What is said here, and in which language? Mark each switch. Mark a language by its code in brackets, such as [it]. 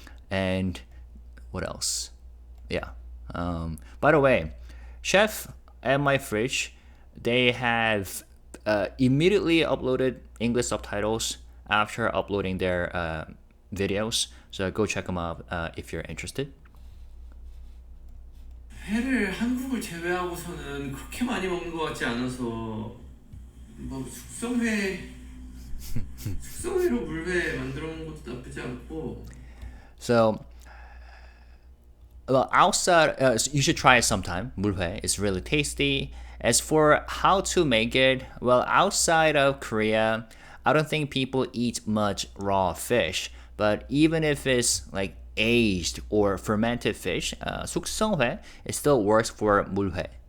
[en] And what else? Yeah. By the way, Chef and My Fridge, they have immediately uploaded English subtitles after uploading their videos. So go check them out if you're interested. [ko] 회를 한국을 제외하고서는 그렇게 많이 먹는 것 같지 않아서 뭐 숙성회로 물회 만들어 먹는 것도 나쁘지 않고. [en] So, well, outside, you should try it sometime. 물회 is really tasty. As for how to make it, well, outside of Korea, I don't think people eat much raw fish. But even if it's like aged or fermented fish, 숙성회, it still works for 물회.